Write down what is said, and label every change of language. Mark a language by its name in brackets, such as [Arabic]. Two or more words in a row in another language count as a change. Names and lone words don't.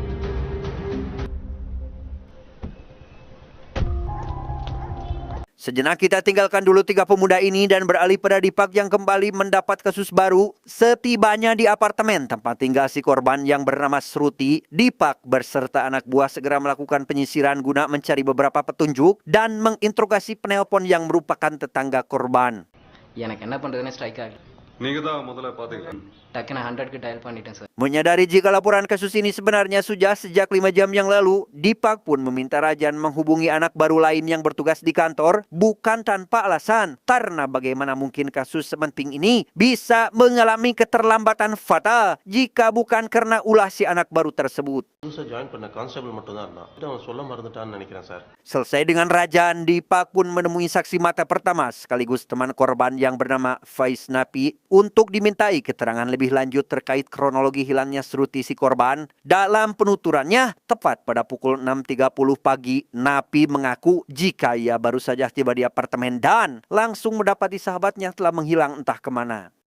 [Indonesian] Sejenak kita tinggalkan dulu 3 pemuda ini dan beralih pada Dipak yang kembali mendapat kasus baru. Setibanya di apartemen tempat tinggal si korban yang bernama Sruti, Dipak beserta anak buah segera melakukan penyisiran guna mencari beberapa petunjuk dan menginterogasi penelpon yang merupakan tetangga korban. [Tamil] எனக்கு என்ன பண்றதுன்னு ஸ்ட்ரைக் ஆகல. நீங்க தான் முதல்ல பாத்தீங்க. டக்குன்னு 100க்கு டயல் பண்ணிட்டேன் சார். [Indonesian] Menyadari jika laporan kasus ini sebenarnya sudah sejak 5 jam yang lalu, Dipak pun meminta Rajan menghubungi anak baru lain yang bertugas di kantor, bukan tanpa alasan. Karena bagaimana mungkin kasus sepenting ini bisa mengalami keterlambatan fatal jika bukan karena ulah si anak baru tersebut. [Tamil] புதுசாக ஜாயின் பண்ண கான்ஸ்டபிள் மட்டும் தான் இருந்தான் அவன் சொல்ல மறந்துட்டான்னு நினைக்கிறேன் சார். [Indonesian] Selesai dengan Rajan, Dipak pun menemui saksi mata pertama sekaligus teman korban yang bernama Faiz Napi untuk dimintai keterangan lebih lanjut terkait kronologi hilangnya Sruti si korban. Dalam penuturannya, tepat pada pukul 6.30 pagi, Napi mengaku jika ia baru saja tiba di apartemen dan langsung mendapati sahabatnya telah menghilang entah kemana.